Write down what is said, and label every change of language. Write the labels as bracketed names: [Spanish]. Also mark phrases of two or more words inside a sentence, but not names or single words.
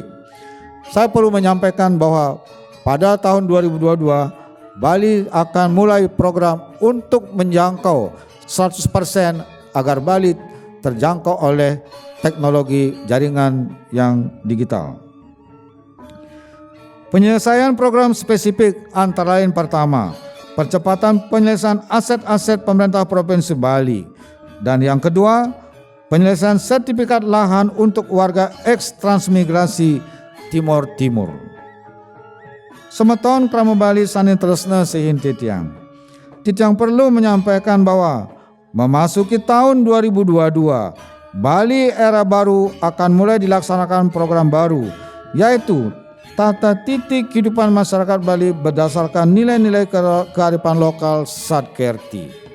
[Indonesian] Saya perlu menyampaikan bahwa pada tahun 2022, Bali akan mulai program untuk menjangkau 100% agar Bali terjangkau oleh teknologi jaringan yang digital. Penyelesaian program spesifik antara lain: pertama, percepatan penyelesaian aset-aset pemerintah Provinsi Bali, dan yang kedua, penyelesaian sertifikat lahan untuk warga eks-transmigrasi Timur Timur. [Balinese] Semeton Krama Bali Sani Tresna Sehin Titiang. [Indonesian] Titiang perlu menyampaikan bahwa memasuki tahun 2022, Bali era baru akan mulai dilaksanakan program baru, yaitu tata titik kehidupan masyarakat Bali berdasarkan nilai-nilai kearifan lokal Sadkerti.